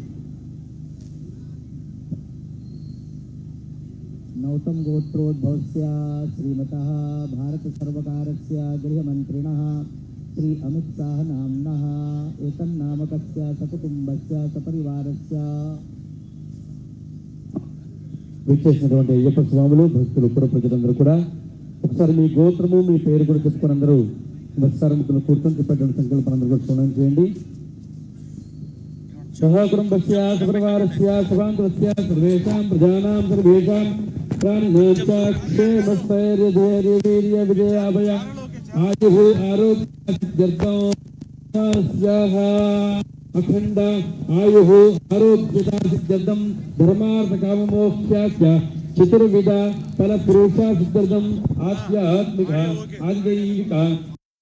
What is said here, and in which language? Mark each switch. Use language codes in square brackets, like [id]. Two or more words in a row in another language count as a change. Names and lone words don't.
[sa] नौतम गोत्रोद्भवस्य श्रीमतः भारत सर्वकारस्य गृहमन्त्रिणः श्री अमित शाह नाम्नः एतन्नामकस्य सकुटुंबस्य सपरिवारस्य [te] విచ్చేసినటువంటి అయ్యప్ప స్వాములు భక్తులు పుర ప్రజలందరూ కూడా ఒకసారి మీ గోత్రము మీ పేరు కూడా చెప్పుకొని అందరూ నమస్కారం కూర్చొని చెప్పేటువంటి సంకల్పం అందరూ కూడా స్మరణ చేయండి. [sa] సహ కుటుంబస్య సపరివారస్య సభాంతరస్య సర్వేషాం ప్రజానాం సర్వేషాం ప్రాణినాం చ క్షేమస్థైర్య ధైర్య వీర్య విజయాభయ ఆయుః ఆరోగ్యర్థం अखंड आयुः आरोग्यता सिद्ध्यर्थं धर्मार्थ काम मोक्षास्य चतुर्विध फल पुरुषा सिद्ध्यर्थं आध्यात्मिक आध्यात्मिक